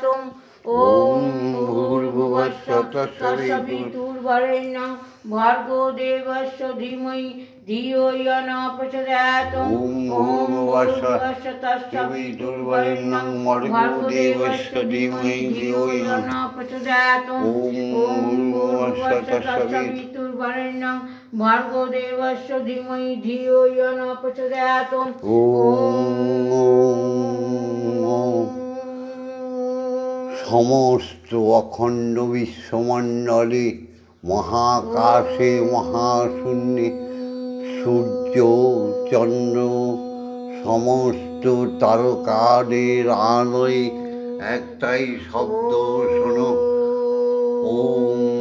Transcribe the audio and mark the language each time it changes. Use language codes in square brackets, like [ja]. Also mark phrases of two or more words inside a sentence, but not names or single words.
[sa] ॐ भूर्भुवस्सुः तस्य वितुर्वरेण्यं भर्गो देवस्य धीमहि धियो यो न प्रचोदयात् ॐ भूर्भुवस्सुः तस्य वितुर्वरेण्यं भर्गो देवस्य धीमहि धियो यो न प्रचोदयात् ॐ भूर्भुवस्सुः तस्य वितुर्वरेण्यं भर्गो देवस्य धीमहि धियो यो न प्रचोदयात् [bn] সমস্ত অখণ্ড বিশ্বমণ্ডলে মহাকাশে মহাশূন্যে সূর্য চন্দ্র সমস্ত তারকাদের আলোয় একটাই শব্দ শোনো, ওম।